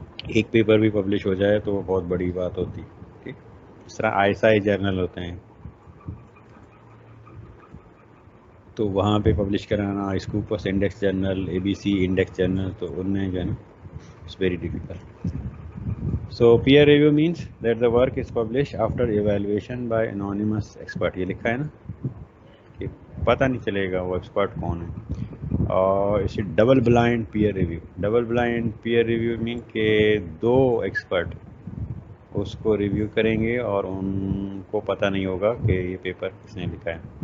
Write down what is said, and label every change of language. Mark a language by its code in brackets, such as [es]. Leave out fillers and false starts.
[hi] एक पेपर भी पब्लिश हो जाए तो बहुत बड़ी बात होती है. ठीक, इस तरह ISI जर्नल होते हैं तो वहाँ पे पब्लिश कराना, Scopus index journal, ABC index journal, तो उनमें जो है ना [en] It's very difficult. So peer review means that the work is published after evaluation by anonymous expert. [hi] ये लिखा है ना कि पता नहीं चलेगा वो एक्सपर्ट कौन है. और इसे double blind peer review. Double blind peer review mean के दो एक्सपर्ट उसको रिव्यू करेंगे और उनको पता नहीं होगा कि ये पेपर किसने लिखा है.